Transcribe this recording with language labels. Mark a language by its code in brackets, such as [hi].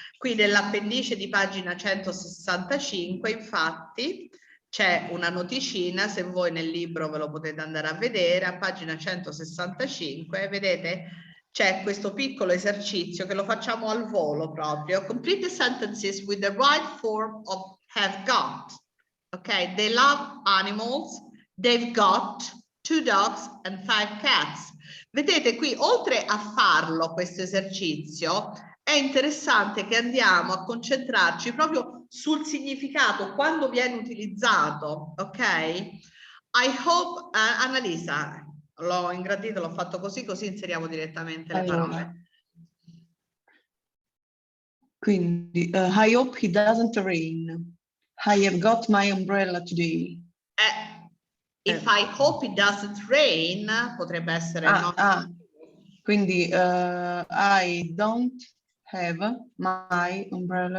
[it] Qui nell'appendice di pagina 165, infatti, c'è una noticina, se voi nel libro ve lo potete andare a vedere, a pagina 165, vedete? C'è questo piccolo esercizio che lo facciamo al volo proprio. [en] Complete the sentences with the right form of have got. Ok, they love animals, they've got 2 dogs and 5 cats. [it] Vedete qui, oltre a farlo questo esercizio, è interessante che andiamo a concentrarci proprio sul significato, quando viene utilizzato, ok? [en] I hope, [it] Annalisa, l'ho ingrandito, l'ho fatto così, così inseriamo direttamente le Allora. parole. Quindi, [en] I hope it doesn't rain. I have got my umbrella today. If I hope it doesn't rain, [it] potrebbe essere no. Quindi [en] I don't have my umbrella